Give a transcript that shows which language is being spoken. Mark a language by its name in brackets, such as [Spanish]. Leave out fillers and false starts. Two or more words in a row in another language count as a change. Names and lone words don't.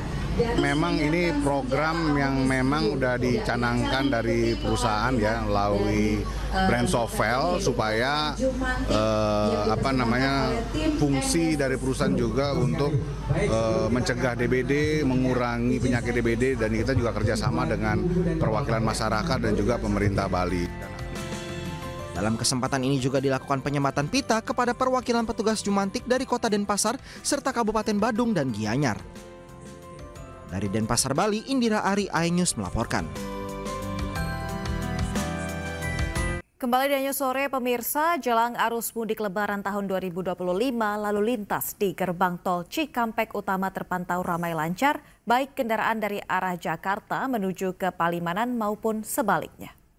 [Indonesian] Memang ini program yang memang udah dicanangkan dari perusahaan ya melalui brand Sovel supaya fungsi dari perusahaan juga untuk mencegah DBD, mengurangi penyakit DBD, dan kita juga kerjasama dengan perwakilan masyarakat dan juga pemerintah Bali. Dalam kesempatan ini juga dilakukan penyematan pita kepada perwakilan petugas jumantik dari Kota Denpasar serta Kabupaten Badung dan Gianyar. Dari Denpasar, Bali, Indira Ari, iNews melaporkan. Kembali di iNews Sore, pemirsa, jelang arus mudik Lebaran tahun 2025, lalu lintas di gerbang tol Cikampek Utama terpantau ramai lancar, baik kendaraan dari arah Jakarta menuju ke Palimanan maupun sebaliknya.